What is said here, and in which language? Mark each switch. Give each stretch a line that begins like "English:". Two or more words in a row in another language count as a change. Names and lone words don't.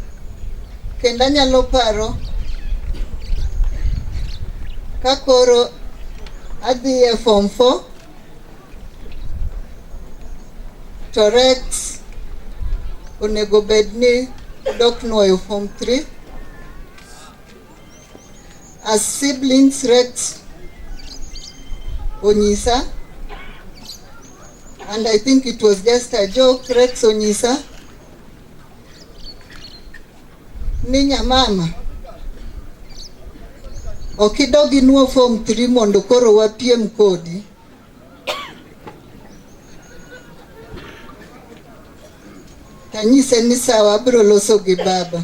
Luo (Kenya and Tanzania): Kendo anyalo paro ka koro adhi e form 4 to Rex onego bed ni dok nuoyo form 3.
English: As siblings, Rex onyisa, and I think it was just a joke,
Luo (Kenya and Tanzania): Rex onyisa ni nyamama okidogi nuo form 3 mondo koro wapiem kodi. Tanyise ni sawa, abiro loso gi baba.